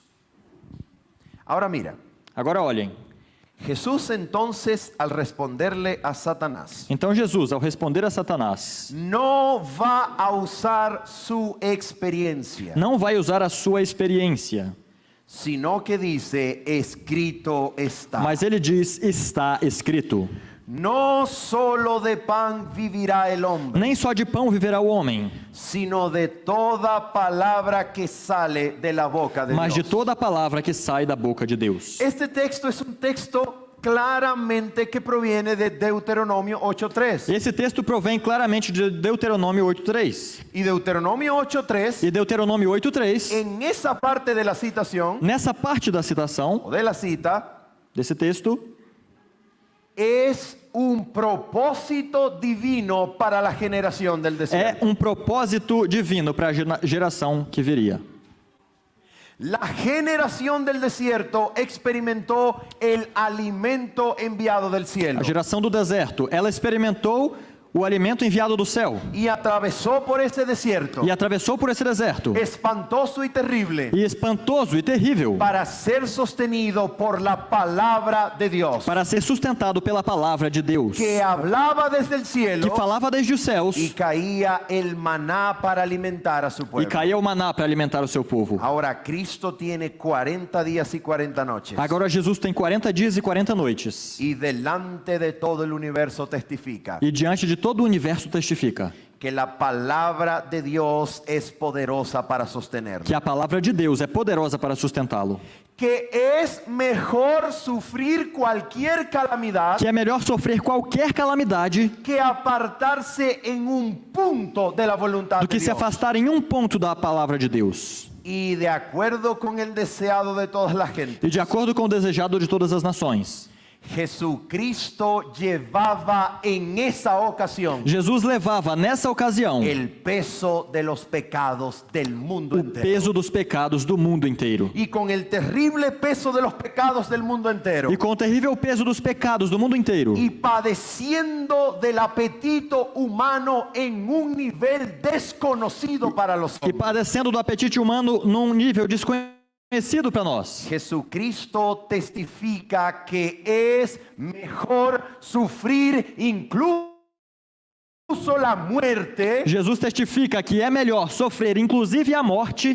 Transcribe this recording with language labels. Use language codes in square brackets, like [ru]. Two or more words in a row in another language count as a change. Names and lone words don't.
[es] Ahora mira, [pt] Agora olhem. [es] Jesús entonces al responderle a Satanás, [pt] Então Jesus, ao responder a Satanás, [es] no va a usar su experiencia, [pt] não vai usar a sua experiência, [es] sino que dice, escrito está. [pt] mas ele diz, está escrito. [es] No solo de pan vivirá el hombre, [pt] Nem só de pão viverá o homem, [es] sino de toda palabra que sale de la boca de [pt] mas de [es] Dios. [pt] toda a palavra que sai da boca de Deus. [es] Este texto es un texto claramente que proviene de Deuteronomio 8.3. [pt] Esse texto provém claramente de Deuteronômio 8.3. [es] Y Deuteronomio 8.3, [pt] E Deuteronômio 8.3, [es] en esa parte de la citación, [pt] nessa parte da citação [es] o de la cita, [pt] desse texto, [es] es un propósito divino para la generación del [pt] é [es] desierto. [pt] um propósito divino para a geração que viria. [es] La generación del desierto experimentó el alimento enviado del cielo [pt] A geração do deserto, ela experimentou o alimento enviado do céu [es] y atravesó por ese desierto [pt] e atravessou por esse deserto, [es] espantoso y terrible [pt] e espantoso e terrível, [es] para ser sostenido por la palabra de Dios [pt] para ser sustentado pela palavra de Deus, [es] que hablaba desde el [pt] que [es] cielo [pt] falava desde os céus, [es] y caía el maná para alimentar a su [pt] e [es] pueblo. [pt] caía o maná para alimentar o seu povo. [es] Ahora Cristo tiene 40 días y 40 noches [pt] Agora Jesus tem 40 dias e 40 noites, [es] y delante de todo el universo testifica [pt] e diante de todo o universo testifica [es] que la palabra de Dios es poderosa para sostenerlo. [pt] que a palavra de Deus é poderosa para sustentá-lo, [es] Que es mejor sufrir cualquier calamidad [pt] que é melhor sofrer qualquer calamidade [es] que apartarse en un punto de la voluntad [pt] do de que se [es] Dios. [pt] afastar em um ponto da palavra de Deus, [es] Y de acuerdo con el deseado de toda la gente, [pt] e de acordo com o desejado de todas as nações. [es] Jesucristo llevaba en esa ocasión [pt] Jesus levava nessa ocasião [es] el peso de los pecados del mundo [pt] o [es] entero. [pt] peso dos pecados do mundo inteiro. [es] Y con el terrible peso de los pecados del mundo entero, [pt] E com o terrível peso dos pecados do mundo inteiro, [es] y padeciendo del apetito humano en un nivel desconocido para los [pt] e [es] hombres, [pt] padecendo do apetite humano num nível desconhecido para nós. [es] Jesucristo testifica que es mejor sufrir incluso la muerte [pt] Jesus testifica que é melhor sofrer inclusive a morte